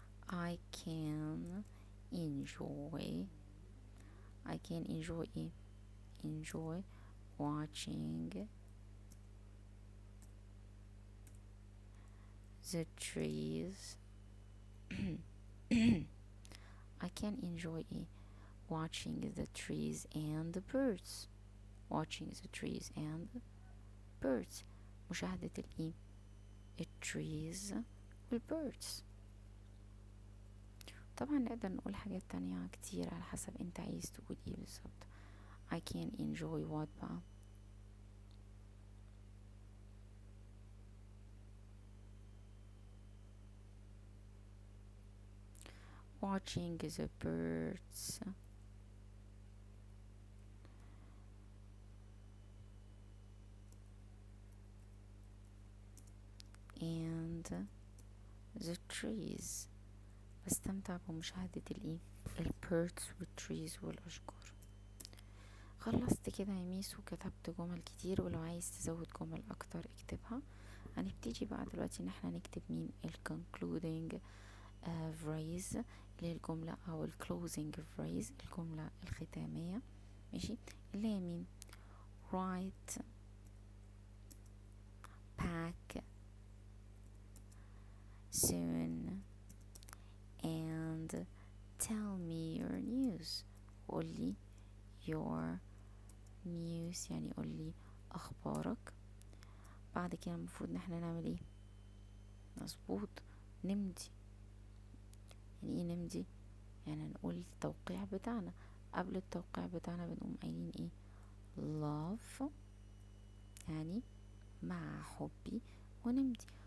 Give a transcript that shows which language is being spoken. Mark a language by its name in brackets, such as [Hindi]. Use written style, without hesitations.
[English] I can enjoy [Arabic] ايه؟ [English] enjoy watching the trees. I can enjoy [Arabic] ايه؟ [English] watching the trees and the birds. watching the trees and the birds. [Arabic] مشاهدة الايه؟ التريز والبيردز. طبعا نقدر نقول حاجات تانية كتير على حسب انت عايز تقول ايه بالظبط. [English] I can enjoy what [Arabic] بقى؟ [English] watching the birds and the trees. [Arabic] بستمتع بمشاهدة الايه؟ البيردز والتريز والاشجار. خلصت كده يا ميس وكتبت جمل كتير، ولو عايز تزود جمل اكتر اكتبها. هنبتدي بقى دلوقتي ان احنا نكتب مين؟ [English] concluding phrase [Arabic] اللي هي الجملة، او [English] closing phrase [Arabic] الجملة الختامية. ماشي، اللي هي مين؟ [English] write, pack soon and tell me your news. [Arabic] قولي [English] your news [Arabic] يعني قولي اخبارك. بعد كده المفروض ان احنا نعمل ايه؟ مظبوط، نمضي. يعني ايه نمضي؟ يعني نقول التوقيع بتاعنا. قبل التوقيع بتاعنا بنقوم قايلين ايه؟ love يعني مع حبي، ونمضي.